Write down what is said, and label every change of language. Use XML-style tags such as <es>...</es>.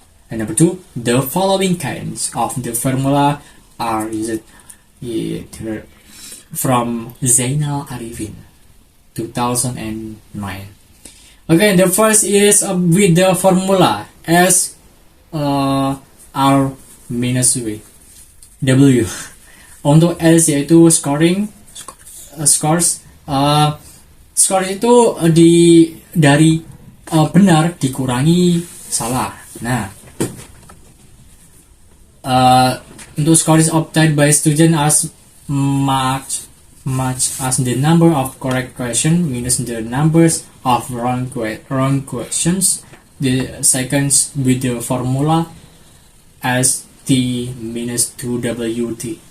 <en>And number 2, the following kinds of the formula are used from Zainal Arifin, 2009. Okay, the first is with the formula S R minus W.</en> <id>Untuk S yaitu scoring, scores. Skor itu dari benar dikurangi salah. Nah, untuk</id> <en>score is obtained by student as much as the number of correct questions minus the numbers of wrong questions. The second with the formula as T minus 2WT.</en>